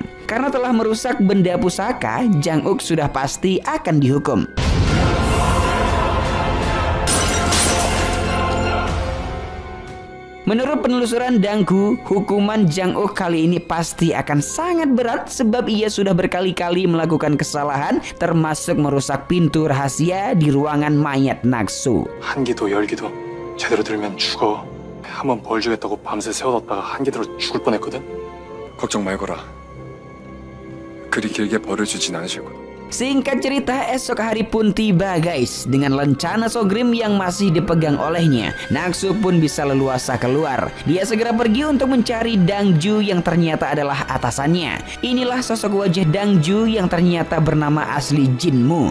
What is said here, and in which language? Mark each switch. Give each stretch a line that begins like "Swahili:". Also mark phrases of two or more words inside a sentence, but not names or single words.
Indonesian: Karena telah merusak benda pusaka, Jang Uk sudah pasti akan dihukum. Menurut penelusuran Danggu, hukuman Jang Uk kali ini pasti akan sangat berat sebab ia sudah berkali-kali melakukan kesalahan termasuk merusak pintu rahasia di ruangan mayat Naksu.
Korean: 한기도 열기도 제대로 들면 죽어. 한번 벌 주겠다고 밤새 세워뒀다가 한기 들어 죽을 뻔했거든. 걱정 말거라. 그리 길게 벌을 주진 않으실 거다.
Indonesian: Singkat cerita, esok hari pun tiba guys. Dengan lencana Sogrim yang masih dipegang olehnya, Naksu pun bisa leluasa keluar. Dia segera pergi untuk mencari Dangju yang ternyata adalah atasannya. Inilah sosok wajah Dangju yang ternyata bernama asli Jinmu.